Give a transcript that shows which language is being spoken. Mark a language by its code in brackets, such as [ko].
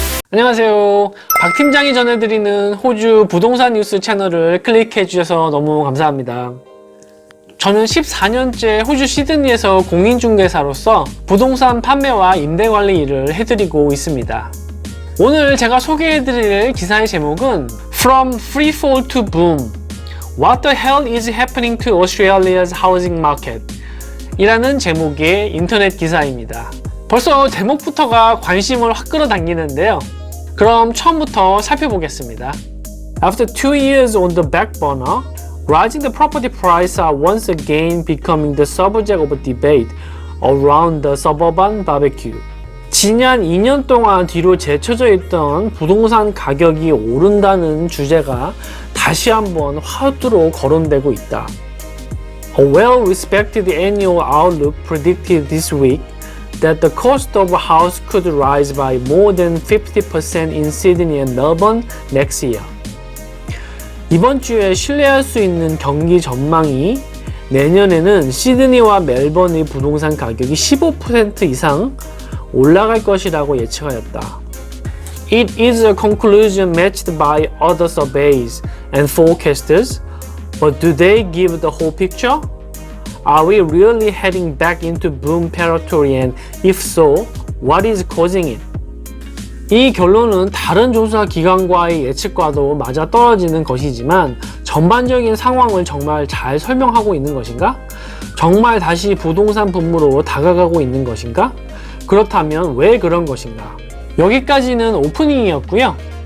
[ko] 안녕하세요. 박 팀장이 전해드리는 호주 부동산 뉴스 채널을 클릭해 주셔서 너무 감사합니다. 저는 14년째 호주 시드니에서 공인중개사로서 부동산 판매와 임대관리 일을 해드리고 있습니다. 오늘 제가 소개해드릴 기사의 제목은 [en] From Freefall to Boom What the hell is happening to Australia's housing market? [ko] 이라는 제목의 인터넷 기사입니다. 벌써 제목부터가 관심을 확 끌어당기는데요. 그럼 처음부터 살펴보겠습니다. [en] After 2 years on the back burner, rising the property prices are once again becoming the subject of debate around the suburban barbecue. [ko] 지난 2년 동안 뒤로 제쳐져 있던 부동산 가격이 오른다는 주제가 다시 한번 화두로 거론되고 있다. [en] A well-respected annual outlook predicted this week that the cost of a house could rise by more than 50% in Sydney and Melbourne next year. [ko] 이번 주에 신뢰할 수 있는 경기 전망이 내년에는 시드니와 멜번의 부동산 가격이 15% 이상 올라갈 것이라고 예측하였다. [en] It is a conclusion matched by other surveys and forecasters, but do they give the whole picture? Are we really heading back into boom territory and if so, what is causing it? [ko] 이 결론은 다른 조사 기관과의 예측과도 맞아떨어지는 것이지만 전반적인 상황을 정말 잘 설명하고 있는 것인가? 정말 다시 부동산 붐으로 다가가고 있는 것인가? 그렇다면 왜 그런 것인가? 여기까지는 오프닝이었고요.